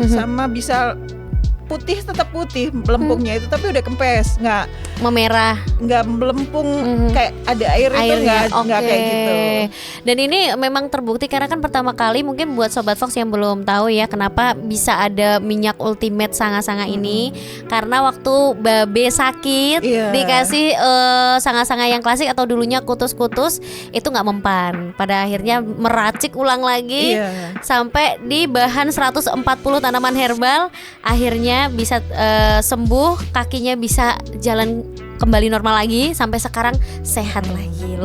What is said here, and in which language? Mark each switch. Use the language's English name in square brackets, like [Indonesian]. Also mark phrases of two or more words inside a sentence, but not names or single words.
[Indonesian] Sama bisa putih, tetap putih melempungnya itu, tapi udah kempes, nggak memerah, nggak melempung kayak ada air itu, nggak kayak gitu. Dan ini memang terbukti karena kan pertama kali, mungkin buat Sobat Fox yang belum tahu ya kenapa bisa ada minyak ultimate sanga-sanga ini, karena waktu Babe sakit dikasih sanga-sanga yang klasik atau dulunya kutus-kutus itu nggak mempan, pada akhirnya meracik ulang lagi sampai di bahan 140 tanaman herbal, akhirnya bisa sembuh, kakinya bisa jalan kembali normal lagi, sampai sekarang sehat lagi.